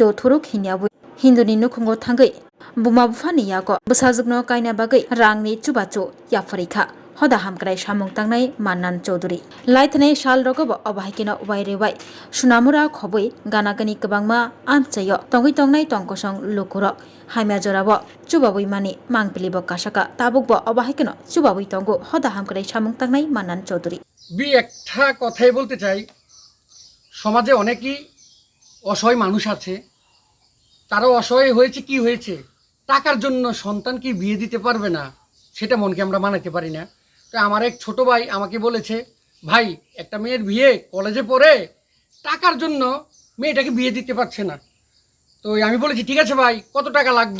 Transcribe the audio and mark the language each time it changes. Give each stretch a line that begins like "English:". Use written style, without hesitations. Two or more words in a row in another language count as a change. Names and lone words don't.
Kok Borok: thuruk hinyawai Hinduni nukhungo thangai buma bufani yago bwsajukno kaina bagai rangni chubachu yafarikha hoda hamkrai samung tangnai Mannan Chaudhary laithnai sal rogobo obahikino wairewai sunamura khoboi ganagani kwbangma amchayo tongoi tongnai tongkosong lukurok haimya jorabo chubabui mani mangpilibo kasaka tabukbo obahikino chubabui tongo hoda hamkrai samung tangnai Mannan Chaudhary
Bangla: একটা কথাই বলতে চাই সমাজে অনেকই অসহায় মানুষ আছে তারাও অসহায় হয়েছে কি হয়েছে টাকার জন্য সন্তানকে বিয়ে দিতে পারবে না সেটা মনকে আমরা মানাতে পারি না তো আমার এক ছোট ভাই আমাকে বলেছে ভাই একটা মেয়ের বিয়ে কলেজে পড়ে টাকার জন্য মেয়েটাকে বিয়ে দিতে পারছে না তো আমি বলেছি ঠিক আছে ভাই কত টাকা লাগবে